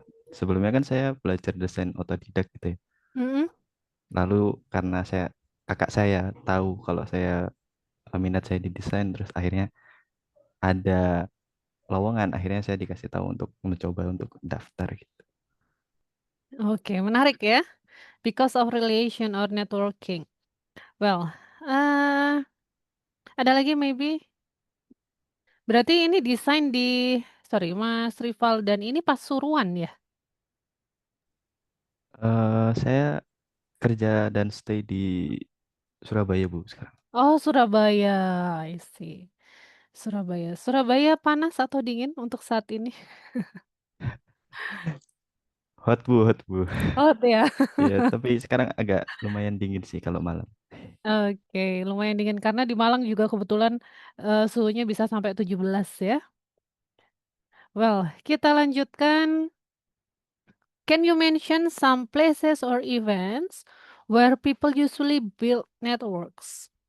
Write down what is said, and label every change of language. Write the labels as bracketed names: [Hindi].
[Indonesian] sebelumnya kan saya belajar desain otodidak gitu ya. mm-mm. Lalu karena kakak saya tahu kalau saya minat saya di desain, terus akhirnya ada lowongan, akhirnya saya dikasih tahu untuk mencoba untuk daftar gitu. Oke, menarik ya. [English] Because of relation or networking. [Indonesian] Well, ada lagi maybe. Berarti ini desain di, sorry, Mas Rivaldan ini Pasuruan ya? Saya kerja dan stay di Surabaya, Bu, sekarang. [English] Oh, Surabaya. I see. Surabaya. [Indonesian] Surabaya panas atau dingin untuk saat ini? [English] Hot, Bu, hot, Bu. [Indonesian] Oh, ya. Iya, tapi sekarang agak lumayan dingin sih kalau malam. Oke, lumayan dingin karena di Malang juga kebetulan suhunya bisa sampai 17 ya. Well, kita lanjutkan. [English] Can you mention some places or events where people usually build networks?